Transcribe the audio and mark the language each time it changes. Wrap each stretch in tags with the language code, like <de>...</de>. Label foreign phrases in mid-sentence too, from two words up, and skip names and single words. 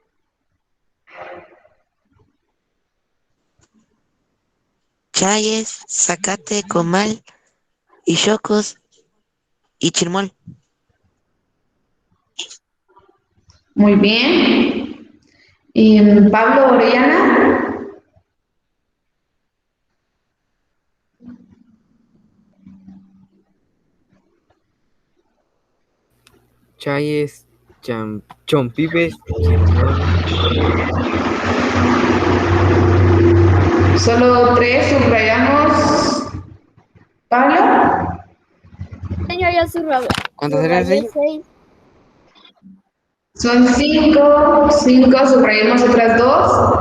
<es>Chayes, zacate, comal, y chocos y chirmol. Muy bien. Y Pablo Orellana. Chayes, chompipes, chirmol. Solo 3 subrayamos. Pablo. Señor, ya subrayé ¿Cuántas eran, señor? 6. Son 5. 5, subrayamos otras 2.</es>